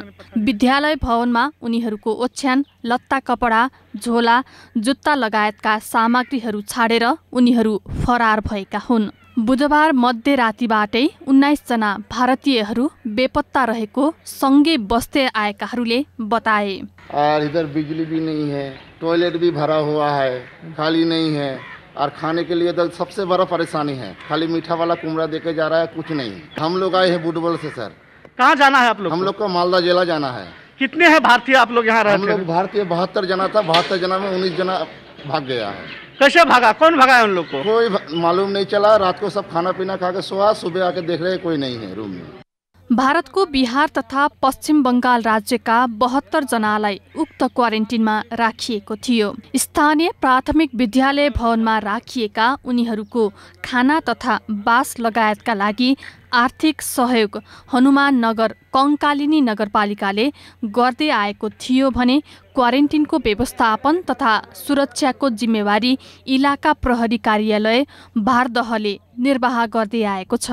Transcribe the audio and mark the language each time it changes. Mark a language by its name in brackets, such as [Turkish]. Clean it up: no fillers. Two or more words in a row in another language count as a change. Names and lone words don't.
[Nepali] विद्यालय भवनमा उनीहरूको ओछ्यान, लत्ता कपडा, झोला, जुत्ता लगायतका सामग्रीहरू छाडेर उनीहरू फरार भएका हुन्। बुधबार मध्यरातिबाटै 19 जना भारतीयहरू बेपत्ता रहेको सँगै बस्दै आएकाहरूले बताए। [Hindi] और इधर बिजली भी नहीं है, टॉयलेट भी भरा हुआ है, खाली नहीं है, और खाने के लिए तो सबसे बड़ा परेशानी है, खाली मीठा वाला कुमड़ा देके जा रहा है, कुछ नहीं। हम लोग आए हैं बुटबल से सर। कहाँ जाना है आप लोग? हम लोग को मालदा जिला जाना है। कितने हैं भारतीय आप लोग यहाँ रहते? हम लोग भारतीय 72 जना था, 72 जना में 19 जना भाग गया है। कैसे भागा? कौन भागा है उन लोग को? कोई मालूम नहीं चला। रात को सब खाना पीना खा के सोया, सुबह आके देख रहे कोई नहीं है रूम में। [Nepali] भारतको बिहार तथा पश्चिम बंगाल राज्यका 72 जनालाई उक्त क्वारेन्टिनमा राखिएको थियो। स्थानीय प्राथमिक विद्यालय भवनमा राखिएका उनीहरूको खाना तथा बास लगायतका लागि आर्थिक सहयोग हनुमान नगर कंकालिनी नगरपालिकाले गर्दै आएको थियो भने क्वारेन्टिनको व्यवस्थापन तथा सुरक्षाको जिम्मेवारी इलाका प्रहरी कार्यालय भारदहले निर्वाह गर्दै आएको छ।